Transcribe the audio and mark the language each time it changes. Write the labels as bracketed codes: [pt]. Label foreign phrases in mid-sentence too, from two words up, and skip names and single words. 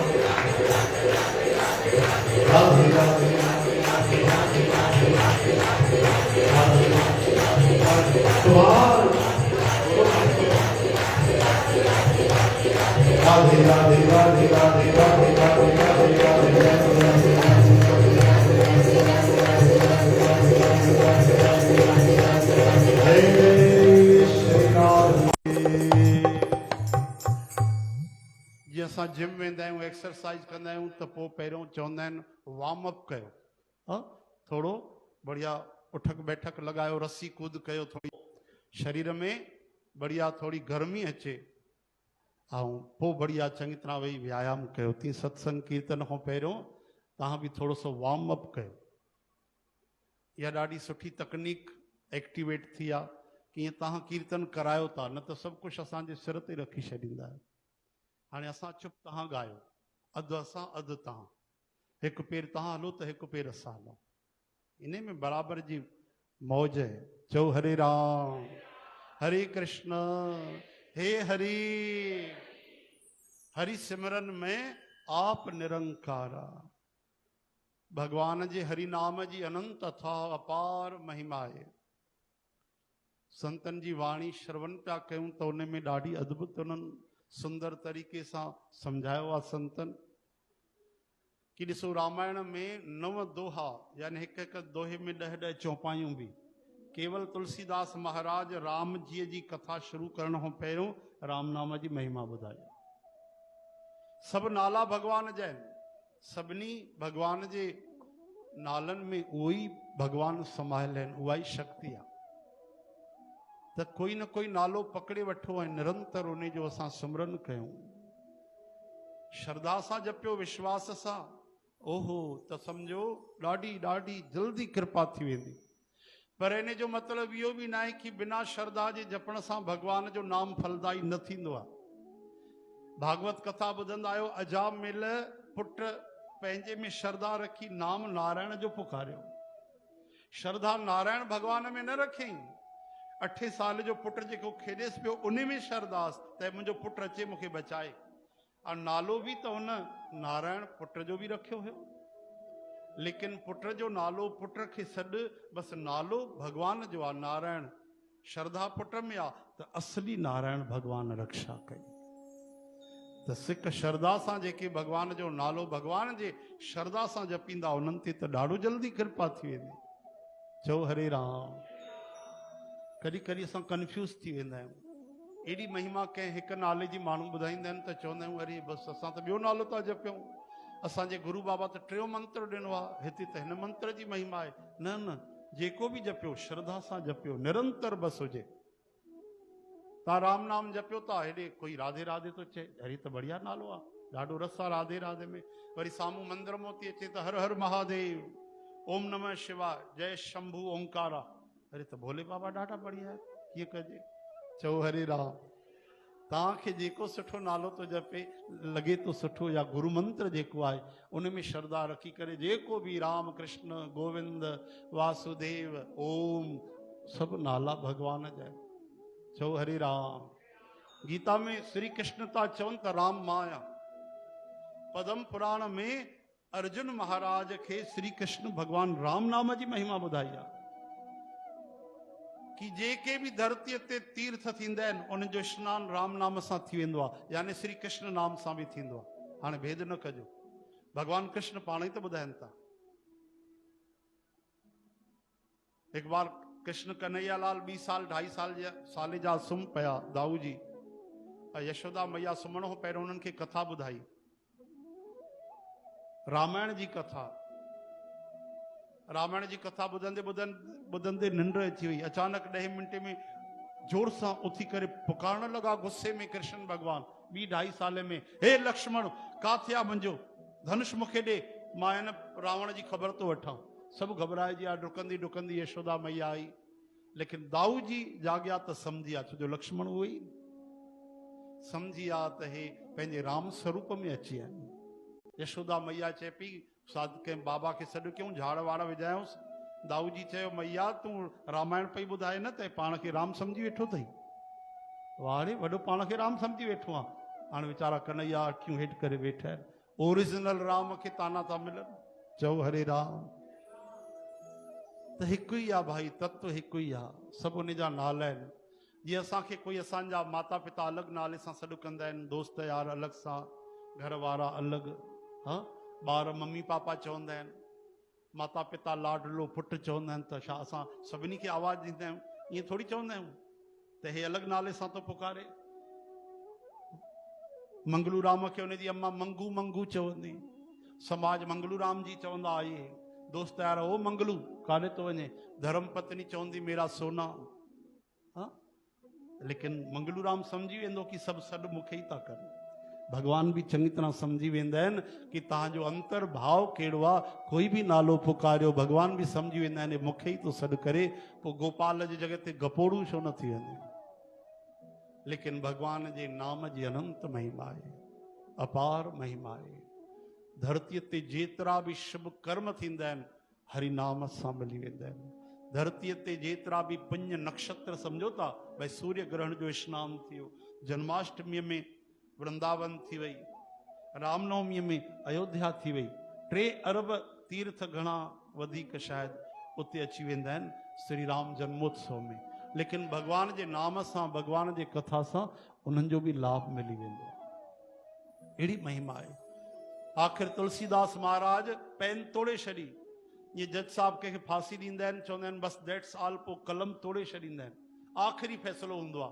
[sd] राधे राधे तुम्हार राधे राधे राधे राधे राधे राधे जी असां जिम वेंदा आहियूं एक्सरसाइज कंदा आहियूं त पोइ पहिरियों चवंदा आहिनि [en] warm up [sd] कयो थोरो बढ़िया उठक बैठक लॻायो रस्सी कूद कयो थोरी शरीर में बढ़िया थोड़ी गर्मी अचे ऐं पोइ बढ़िया चङी तरह वेही व्यायाम कयो तीअं सत्संग कीर्तन खां पहिरियों तव्हां बि थोरो सो [en] warm up [sd] कयो इहा ॾाढी सुठी तकनीक एक्टिवेट थी आहे कीअं तव्हां कीर्तन करायो था न त सभु कुझु असांजे सिर ते रखी छॾींदा आहियो हाणे असां चुप तव्हां ॻायो अधु असां अधु तव्हां हिकु पेर तव्हां हलो त हिकु पेर असां हलो इन में बराबरि जी मौज है चओ हरे राम हरे कृष्ण हे हरि हरि सिमरन में आप निरंकारा भगवान जे हरि नाम जी अनंत अथा अपार महिमा आहे संतन जी वाणी श्रवण पिया कयूं त उन में ॾाढी अद्भुत उन्हनि सुंदर तरीक़े सां सम्झायो आहे संतन कि ॾिसो रामायण में 9 दोहा यानी हिकु हिकु दोहे में 10-10 चौपाइयूं बि केवल तुलसीदास महाराज राम जी जी कथा शुरू करण खां पहिरियों राम नाम जी महिमा ॿुधाई सभु नाला भगवान जा आहिनि सभिनी भगवान जे नालनि में उहो ई भगवान समायल आहिनि उहा ई शक्ति आहे त कोई न कोई नालो पकड़े वठो ऐं निरंतर उन जो असां सिमरन कयूं श्रद्धा सां जपियो विश्वास सां ओहो त सम्झो ॾाढी ॾाढी जल्दी कृपा थी वेंदी पर इन जो मतिलबु इहो बि न आहे कि बिना श्रद्धा जे जपण सां भगवान जो नाम फलदाई न थींदो आहे भागवत कथा ॿुधंदा आहियो अजाम मिल पुट पंहिंजे में श्रद्धा रखी नाम नारायण जो पुकारियो श्रद्धा नारायण भगवान में न रखियईं 8 साल जो पुट जेको खेॾेसि पियो उन में श्रद्धास त मुंहिंजो पुटु अचे मूंखे बचाए और नालो भी तो हुन नारायण पुट जो भी रखियो हो लेकिन पुट जो नालो पुट के सॾु बस नालो भगवान जो आ नारायण श्रद्धा पुट में आ तो असली नारायण भगवान रक्षा कई तो सिख श्रद्धा सां जेके भगवान जो नालो भगवान जे श्रद्धा सां जपींदा उन्हनि ते त ॾाढो जल्दी कृपा थी वेंदी चओ हरे राम कॾहिं कॾहिं असां कंफ्यूज थी वेंदा आहियूं एडी महिमा कंहिं हिकु नाले जी माण्हू ॿुधाईंदा आहिनि त चवंदा आहियूं अरे बसि असां त ॿियो नालो था जपियूं असांजे गुरू बाबा त 3 मंत्र ॾिनो आहे हिते त हिन मंत्र जी महिमा आहे न न जेको बि जपियो श्रद्धा सां जपियो निरंतर बसि हुजे तव्हां राम नाम जपियो था हेॾे कोई राधे राधे थो चए अरे त बढ़िया नालो आहे ॾाढो रस आहे राधे राधे में वरी साम्हूं मंदिर मां थी अचे त हर हर महादेव [sa] ओम नमः शिवाय [sd] जय शंभू ओंकारा अरे त भोले बाबा ॾाढा बढ़िया आहे कीअं कजे चओ हरे राम तव्हांखे जेको सुठो नालो थो जपे लॻे थो सुठो या गुरु मंत्र जेको आहे उन में श्रद्धा रखी करे जेको बि राम कृष्ण गोविंद वासुदेव ओम सभु नाला भगवान जा आहिनि चओ हरे राम गीता में श्री कृष्ण था चवनि त राम माया पदम पुराण में अर्जुन महाराज खे श्री कृष्ण भगवान राम नाम जी महिमा ॿुधाई आहे कि जेके भी धरती ते तीर्थ थींदा आहिनि उन जो स्नान राम नाम सां थी वेंदो आहे यानी श्री कृष्ण नाम सां भी थींदो आहे हाणे भेद न कजो भगवान कृष्ण पाण ई त ॿुधाइनि था एक बार कृष्ण कन्हैया लाल 20 साल 2.5 साल जा सुम पिया दाऊ जी यशोदा मैया सुम्हण खां पहिरियों उन्हनि खे कथा ॿुधाई रामायण जी कथा रामायण जी कथा ॿुधंदे निंड अची वई। अचानक 10 मिंट में जोर सां उथी करे पुकारण लगा गुस्से में कृष्ण भगवान 2-2.5 साल में, हे लक्ष्मण काथे आ मुंहिंजो धनुष मूंखे ॾे, मां हिन रावण जी ख़बर तो वठां। सब घबराइजी विया, डुकंदी डुकंदी यशोदा मैया आई, लेकिन दाऊ जी जाॻिया त सम्झी विया, छो जो लक्ष्मण उहो ई सम्झी विया त हे पंहिंजे राम स्वरूप में अची विया आहिनि। यशोदा मैया चए पई साध कंहिं बाबा खे सॾु कयूं, झाड़ वाड़ विझायूंसि। दाऊ जी चयो मैया तूं रामायण पई ॿुधाए न त पाण खे राम सम्झी वेठो अथई। वारे वॾो पाण खे राम सम्झी वेठो आहे। हाणे वीचारा कन्हैया अखियूं हेठि करे वेठा आहिनि, ओरिजिनल राम खे ताना था मिलनि। चओ हरे राम। त हिकु ई आहे भाई, तत्व हिकु ई आहे, सभु उन जा नाला आहिनि। जीअं असांखे कोई असांजा माता पिता अलॻि नाले सां सॾु कंदा आहिनि, दोस्त यार अलॻि सां, घर वारा अलॻि, हा ॿार मम्मी पापा चवंदा आहिनि, माता पिता लाडलो पुटु चवंदा आहिनि, त छा असां सभिनी खे आवाज़ ॾींदा आहियूं? ईअं थोरी चवंदा आहियूं त हे अलॻि नाले सां थो पुकारे। मंगलू राम खे हुनजी अम्मा मंगू मंगू चवंदी, समाज मंगलू राम जी चवंदा आइए, दोस्त यार ओ मंगलू काॾे तो वञे, धर्म पत्नी चवंदी [hi] मेरा सोना, [sd] हा लेकिन मंगलू राम सम्झी वेंदो कि सभु सॾु मूंखे ई था कनि। भगवान भी चङी तरह सम्झी वेंदा आहिनि कि तव्हांजो अंतर भाव कहिड़ो आहे। कोई भी नालो पुकारियो भगवान भी सम्झी वेंदा आहिनि मूंखे ई थो सॾु करे, पोइ गोपाल जी जॻह ते गपोड़ू छो न थी वञे। लेकिन भगवान जे नाम जी अनंत महिमा आहे, अपार महिमा आहे। धरतीअ ते जेतिरा भी शुभ कर्म थींदा आहिनि हरि नाम सां मिली वेंदा आहिनि। धरतीअ ते जेतिरा भी पुण्य नक्षत्र, सम्झो था भई सूर्य ग्रहण जो स्नान थियो, जन्माष्टमीअ में वृंदावन थी वई, रामनवमीअ में अयोध्या थी वई, 3 अरब तीर्थ घणा वधीक शायदि उते अची वेंदा आहिनि श्री राम जन्मोत्सव में। लेकिन भगवान जे नाम सां, भगवान जे कथा सां उन्हनि जो भी लाभ मिली वेंदो आहे। अहिड़ी महिमा आहे। आख़िर तुलसीदास महाराज पेन तोड़े छॾी। ये जज साहब कंहिंखे फांसी ॾींदा आहिनि, चवंदा आहिनि बस [en] that's all, [sd] पोइ कलम तोड़े छॾींदा आहिनि। आख़िरी फ़ैसिलो हूंदो आहे।